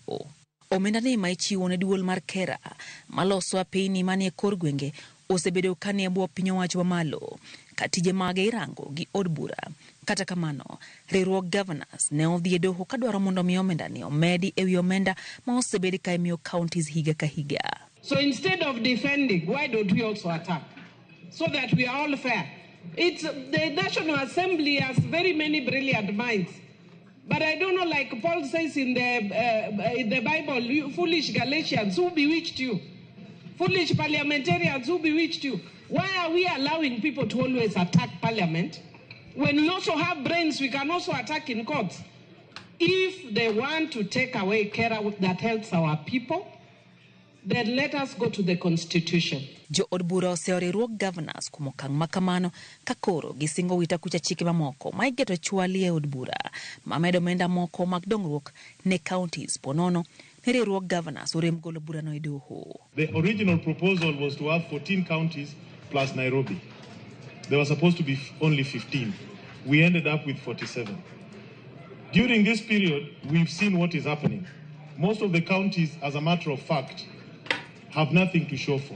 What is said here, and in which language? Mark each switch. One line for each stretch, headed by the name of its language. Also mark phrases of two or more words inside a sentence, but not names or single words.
Luo (Kenya and Tanzania): Omenda ni ma ichiwo ne duol mar Kera maloso apeyni manie kor gwenge osebedo kanie bwo piny owacho mamalo ka tije mage irango gi od bura. Kata kamano, riwruok Governors ne odhi e doho kadwaro mondo mi omenda ni omedi ewi omenda ma osebedi ka imiyo counties higa ka higa.
English: So instead of defending, why don't we also attack? So that we are all fair. The National Assembly has very many brilliant minds. But I don't know, like Paul says in the Bible, you foolish Galatians, who bewitched you? Foolish parliamentarians, who bewitched you? Why are we allowing people to always attack parliament? When we also have brains, we can also attack in courts. If they want to take away care that helps our people, then let us go to the constitution.
Luo (Kenya and Tanzania): Jo od bura oseo riwruok Governors kuom okang' makamano ka koro gisingo wita kucha chike mamoko ma igeto chwali e od bura mamedo omenda moko mag dongruok ne counties ponono ne riwruok Governors orem golo burano e doho.
English: The original proposal was to have 14 counties plus Nairobi. There was supposed to be only 15. We ended up with 47. During this period, we've seen what is happening. Most of the counties, as a matter of fact, have nothing to show for.